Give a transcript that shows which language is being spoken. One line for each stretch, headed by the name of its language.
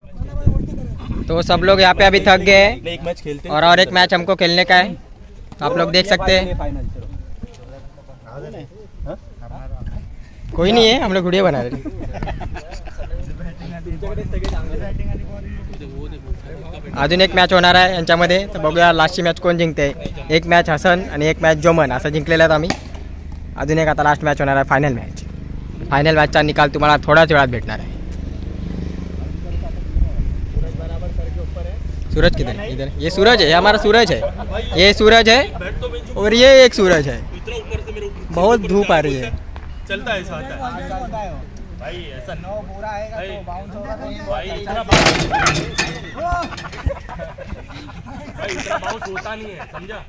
Hindi: तो सब लोग यहाँ पे अभी थक गए हैं एक मैच खेलते और एक मैच हमको खेलने का है। आप लोग देख सकते हैं। कोई नहीं है, हम लोग वीडियो बना रहे हैं।
Marathi: अजून एक मॅच होणार आहे यांच्यामध्ये, तर बघूया लास्टची मॅच कोण जिंकते। एक मॅच हसन आणि एक मॅच जोमन असं जिंकलेला आहेत आम्ही। अजून एक आता लास्ट मॅच होणार आहे, फायनल मॅच। फायनल मॅचचा निकाल तुम्हाला थोड्याच वेळात भेटणार आहे।
Hindi: सूरज किधर है? इधर ये सूरज है, ये हमारा सूरज है, ये सूरज है और ये एक सूरज है। बहुत धूप आ रही है। चलता है साथ भाई, ऐसा नो बुरा आएगा तो बाउंस होगा भाई, इतना बाउंस होता नहीं है, समझा?